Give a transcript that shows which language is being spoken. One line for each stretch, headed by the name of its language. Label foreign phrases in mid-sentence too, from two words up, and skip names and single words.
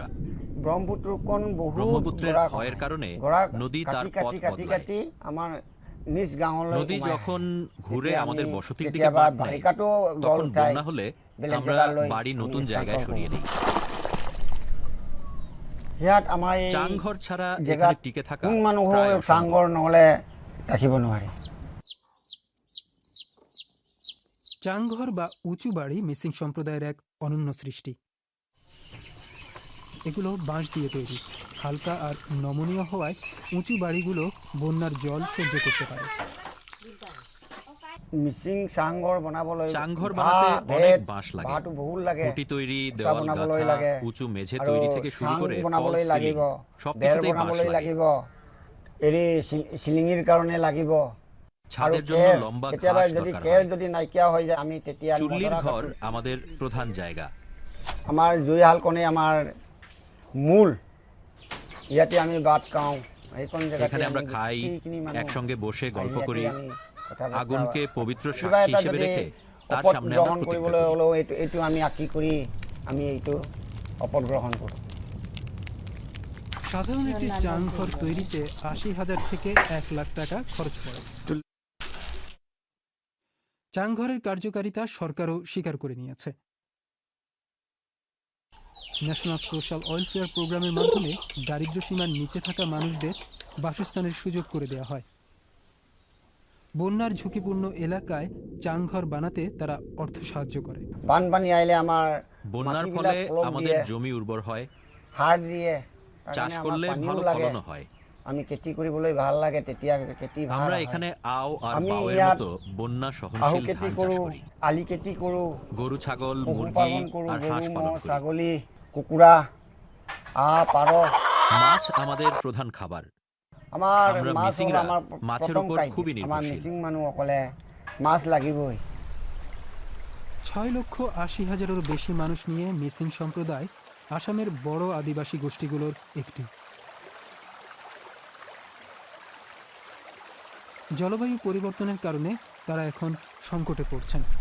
Bangla: ব্রহ্মপুত্রের ক্ষয়ের কারণে নদী তার পথ বদলায়।
Assamese: আমার নিজ গাঁৱলৈ
Bangla: নদী যখন ঘুরে আমাদের বসতির দিকে বাঁক নেয়, তখন বন্যা হলে আমরা বাড়ি নতুন জায়গায় সরিয়ে নিই। চাংঘর ছাড়া এখানে টিকে থাকা প্রায় অসম্ভব।
Assamese: চাংঘৰ নহলে থাকিব নোৱাৰে।
Bangla: চাংঘর বা উঁচু বাড়ি মিসিং সম্প্রদায়ের এক অনন্য সৃষ্টি। এগুলো বাঁশ দিয়ে তৈরি, হালকা আর নমনীয় হওয়ায় উঁচু বাড়িগুলো বন্যার জল সহ্য করতে পারে।
Assamese: মিসিং চাংঘৰ বনাবলৈ
Bangla: চাংঘর বানাতে অনেক বাঁশ লাগে, খুঁটি তৈরি, দেওয়াল গাঁথা, উঁচু মেঝে তৈরি থেকে শুরু করে
English: false ceiling
Bangla: সবকিছুতেই বাঁশ লাগিব।
Assamese: এৰি সিলিঙিৰ কাৰণে লাগিব।
Bangla: ছাদের জন্য লম্বা ঘাস দরকার হয়।
Assamese: যদি নাইকিয়া হৈ যায় আমি তেতিয়া
Bangla: চুল্লির ঘর আমাদের প্রধান জায়গা।
Assamese: আমার জুইহালকনে আমার মূল, ইয়াতে আমি ভাত খাওঁ।
Bangla: এখানে আমরা খাই, একসঙ্গে বসে গল্প করি, আগুনকে পবিত্র সাক্ষী হিসেবে রেখে তার সামনে আমরা প্রতিজ্ঞা করি।
Assamese: এইটো আমি আঁকি কৰি আমি এইটো শপথ গ্রহণ কৰো।
Bangla: সাধারণ একটি চাংঘর তৈরিতে ৮০,০০০ থেকে ১ লাখ টাকা খরচ পড়ে। চাংঘরের কার্যকারিতা সরকারও স্বীকার করে নিয়েছে। ন্যাশনাল সোশ্যাল ওয়েলফেয়ার প্রোগ্রামের মাধ্যমে দারিদ্র্য সীমার নিচে থাকা মানুষদের বাসস্থানের সুযোগ করে দেওয়া হয়। বন্যার ঝুঁকিপূর্ণ এলাকায় চাংঘর বানাতে তারা অর্থ সাহায্য করে।
Assamese: বানপানী আইলে আমার
Bangla: বন্যার ফলে আমাদের জমি উর্বর হয়, সার দিয়ে চাষ করলে ভালো ফলন হয়।
Assamese: আমি খেতি কৰিবলৈ ভাল লাগে, তেতিয়া খেতি ভাল।
Bangla: আমরা এখানে আও আর বাওয়ের মতো বন্যা সহনশীল ধান চাষ করি,
Assamese: আলি খেতি কৰো,
Bangla: গরু ছাগল মুরগি আর হাঁস পালন করি,
Assamese: ছাগলী কুকুৰা পাৰ।
Bangla: মাছ আমাদের প্রধান খাবার। আমরা মিসিংরা মাছের উপর খুবই নির্ভরশীল।
Assamese: মিসিং মানুহসকলে মাছ লাগিবই।
Bangla: ৬,৮০,০০০-এরও বেশি মানুষ নিয়ে মিসিং সম্প্রদায় আসামের বড় আদিবাসী গোষ্ঠীগুলোর একটি। জলবায়ু পরিবর্তনের কারণে তারা এখন সংকটে পড়ছেন।